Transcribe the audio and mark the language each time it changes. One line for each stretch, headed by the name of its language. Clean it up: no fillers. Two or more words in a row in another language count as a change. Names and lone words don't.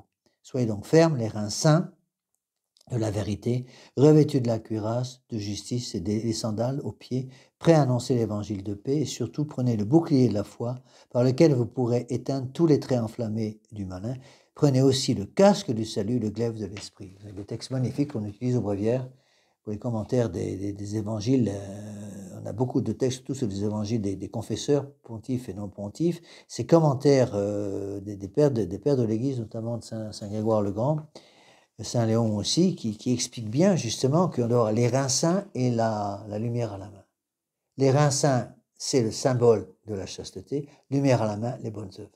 French: Soyez donc fermes, les reins sains de la vérité, revêtus de la cuirasse de justice et des sandales aux pieds, prêts à annoncer l'évangile de paix, et surtout prenez le bouclier de la foi, par lequel vous pourrez éteindre tous les traits enflammés du malin. Prenez aussi le casque du salut, le glaive de l'esprit. Vous avez des textes magnifiques qu'on utilise aux Bréviaires pour les commentaires des évangiles. On a beaucoup de textes, tous sur les évangiles des confesseurs, pontifs et non pontifs. Ces commentaires des pères de l'Église, notamment de Saint Grégoire le Grand, Saint Léon aussi, qui explique bien justement qu'on doit avoir les reins saints et la lumière à la main. Les reins saints, c'est le symbole de la chasteté, lumière à la main, les bonnes œuvres.